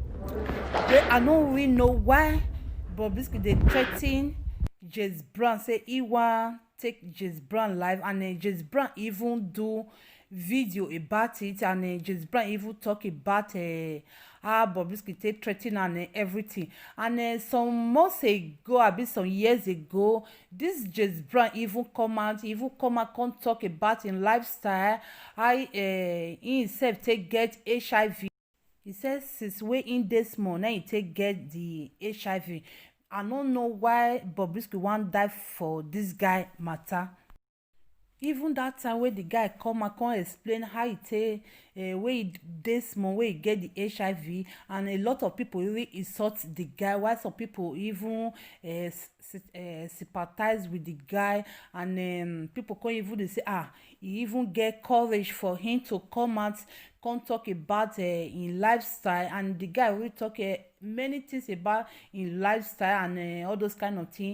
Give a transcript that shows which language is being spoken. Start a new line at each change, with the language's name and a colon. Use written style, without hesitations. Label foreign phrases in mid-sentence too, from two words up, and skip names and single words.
Nigerian Pidgin: I don't really know why Bobrisky they threaten Jess Brown, say he want take Jess Brown live, and Jess Brown even do video about it, and Jess Brown even talk about how Bobrisky take threaten and everything. And some months ago, a bit some years ago, this Jess Brown even come out come talk about in lifestyle, how he himself take get HIV. He says since wey in dey small now he take get the HIV. I don't know why Bobrisky wan die for this guy matter. Even that time wey the guy come explain how he take wey he dey small, wey he get the HIV, and a lot of people really insult the guy, while some people even sympathize with the guy, and people come even dey say he even get courage for him to come out come talk about him lifestyle, and the guy really talk many things about him lifestyle and all those kind of things.